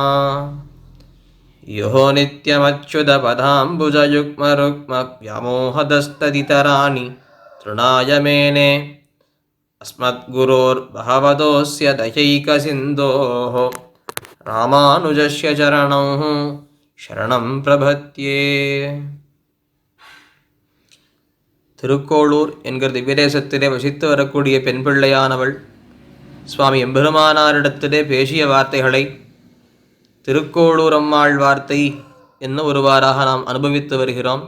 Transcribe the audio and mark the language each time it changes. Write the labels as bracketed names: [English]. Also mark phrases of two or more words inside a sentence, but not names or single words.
[Sanskrit] यो नित्यमच्युतपदाम्बुजयुग्मरुग्मव्यामोहदस्तदितराणि तृणाय मेने अस्मद्गुरोर्भगवतोऽस्य दयैकसिन्धोः रामानुजस्य चरणौ शरणं प्रपद्ये। [Tamil] திருக்கோளூர் என்கிற திவ்யதேசத்திலே வசித்து வரக்கூடிய பெண் பிள்ளையானவள் சுவாமி எம்பெருமானாரிடத்திலே பேசிய வார்த்தைகளை திருக்கோளூர் அம்மாள் வார்த்தை என்ன ஒருவாறாக நாம் அனுபவித்து வருகிறோம்.